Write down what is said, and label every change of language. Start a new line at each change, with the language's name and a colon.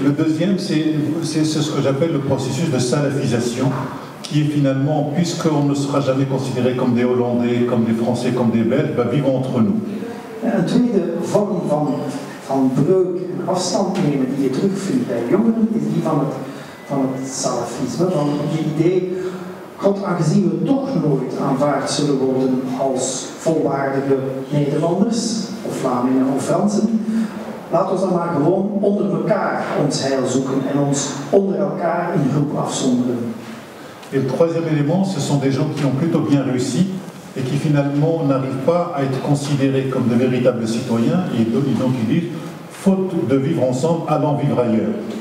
French: Le deuxième, c'est ce que j'appelle le processus de salafisation, qui est finalement, puisqu'on ne sera jamais considéré comme des Hollandais, comme des Français, comme des Belges, vivons entre nous.
Dutch: Een tweede vorm van breuk en afstand nemen die je terugvindt bij jongeren, is die van het salafisme, van het idee, God, aangezien we toch nooit aanvaard zullen worden als volwaardige Nederlanders, of Vlamingen of Fransen, laat ons dan maar gewoon onder elkaar ons heil zoeken en ons onder elkaar in groep afzonderen.
French: Et le troisième élément, ce sont des gens qui ont plutôt bien réussi et qui finalement n'arrivent pas à être considérés comme de véritables citoyens, et donc ils disent, faute de vivre ensemble, allons vivre ailleurs.